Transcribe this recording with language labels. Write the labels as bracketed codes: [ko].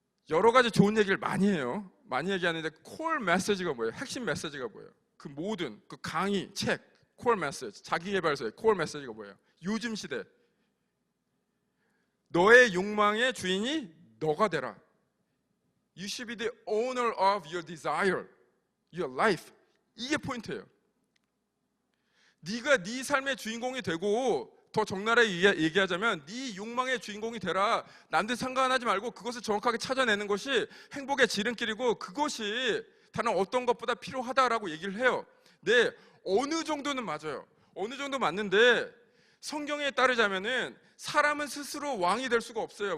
[ko] 여러 가지 좋은 얘기를 많이 해요. 많이 얘기하는데 콜 메시지가 뭐예요? 핵심 메시지가 뭐예요? 그 모든 그 강의, 책, 콜 메시지, 자기개발서의 콜 메시지가 뭐예요? 요즘 시대 너의 욕망의 주인이 너가 되라. [en] You should be the owner of your desire, your life. [ko] 이게 포인트예요. 네가 네 삶의 주인공이 되고, 더 적나라하게 얘기하자면 네 욕망의 주인공이 되라. 남들 상관하지 말고 그것을 정확하게 찾아내는 것이 행복의 지름길이고, 그것이 다른 어떤 것보다 필요하다라고 얘기를 해요. 네, 어느 정도는 맞아요. 어느 정도 맞는데, 성경에 따르자면은 사람은 스스로 왕이 될 수가 없어요.